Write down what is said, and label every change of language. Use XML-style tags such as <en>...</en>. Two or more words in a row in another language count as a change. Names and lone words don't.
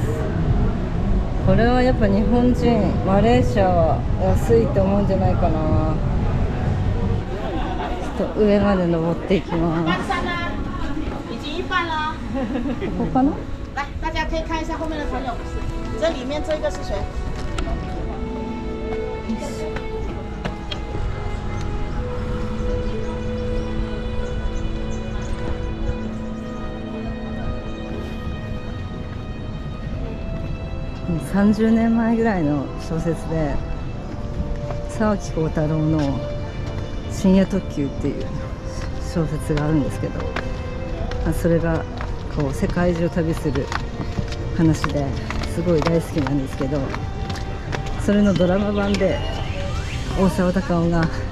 <ja>これはやっぱ日本人、マレーシアは安いと思うんじゃないかな。ちょっと上まで登っていきます。</ja> <zh>已经一半了。</zh> <ja>ここかな？</ja> <zh>来，大家可以看一下后面的朋友，这里面这个是谁？</zh> <ja>30年前ぐらいの小説で沢木耕太郎の「深夜特急」っていう小説があるんですけど、それがこう世界中を旅する話ですごい大好きなんですけど、それのドラマ版で大沢たかおが</ja>